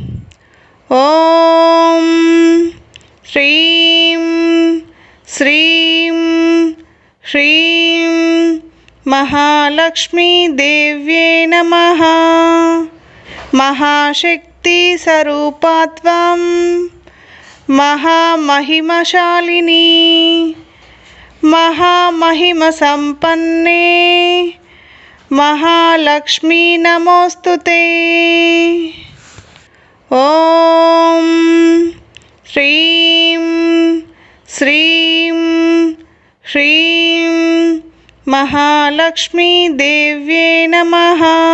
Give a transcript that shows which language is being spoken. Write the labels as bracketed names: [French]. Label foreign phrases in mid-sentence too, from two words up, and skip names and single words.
[Sanskrit] ఓం శ్రీం శ్రీం శ్రీం మహాలక్ష్మీ దేవ్యే నమః. మహాశక్తి స్వరూపాత్వం महामहिमशालिनी महामहिम संपन्ने महालक्ष्मी नमोस्तुते. ओम श्रीं श्रीं श्रीं महालक्ष्मी देव्ये नमः.